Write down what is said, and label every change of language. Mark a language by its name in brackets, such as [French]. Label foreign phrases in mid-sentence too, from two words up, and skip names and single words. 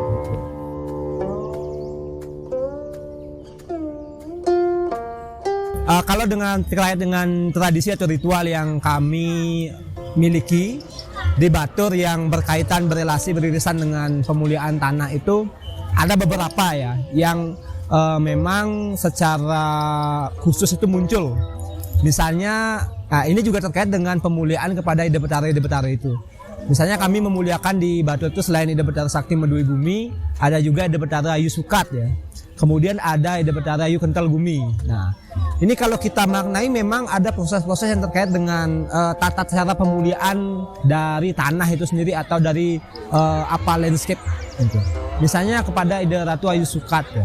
[Indonesian] Kalau terkait dengan tradisi atau ritual yang kami miliki di Batur yang berkaitan beririsan dengan pemuliaan tanah itu ada beberapa ya yang memang secara khusus itu muncul. Misalnya, ini juga terkait dengan pemuliaan kepada Ida Betara itu. Misalnya kami memuliakan di Batur itu selain Ida Betara Sakti Medue Bumi, ada juga Ida Betara Ayu Sukat ya. Kemudian ada Ida Betara Ayu Kental Gumi. Nah, ini kalau kita maknai memang ada proses-proses yang terkait dengan tata cara pemuliaan dari tanah itu sendiri atau dari landscape gitu. Misalnya kepada Ida Ratu Ayu Sukat ya.